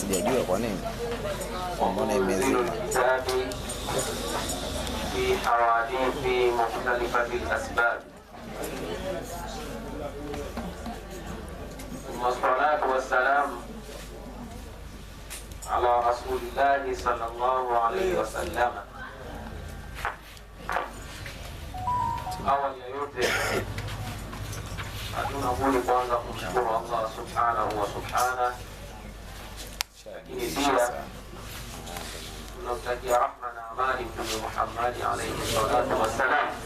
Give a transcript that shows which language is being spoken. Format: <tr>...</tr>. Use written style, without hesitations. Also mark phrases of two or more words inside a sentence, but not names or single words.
<ar>ومنزل الكتاب في حوادث مختلفة الأسباب، ثم الصلاة والسلام على رسول الله صلى الله عليه وسلم.</ar> <sw>Awali ya yote hatuna budi kwanza kumshukuru Allah</sw> <ar>سبحانه وسبحان,</ar> <sw>lakini pia tunamtakia rahma na amani Mtume Muhammad</sw> <ar>عليه الصلاة والسلام.</ar>